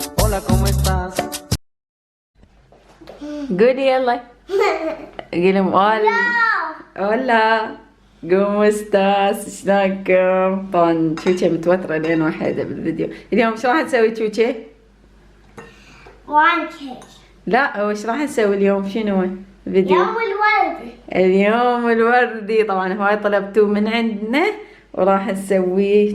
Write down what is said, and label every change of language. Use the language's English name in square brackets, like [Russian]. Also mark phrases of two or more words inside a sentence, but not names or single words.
[Spanish] hola, ¿cómo estás? [Arabic] قولي يلا. [Spanish] قولي hola. hola. ¿Cómo estás؟ شلونكم؟ [Arabic] طبعا تشوشة متوترة لين واحدة بالفيديو. اليوم ايش راح نسوي تشوشة؟ بانكيك. لا وش راح نسوي اليوم؟ شنو الفيديو؟ يوم الوردي. اليوم الوردي. طبعا هواي طلبتوه من عندنا وراح نسويه.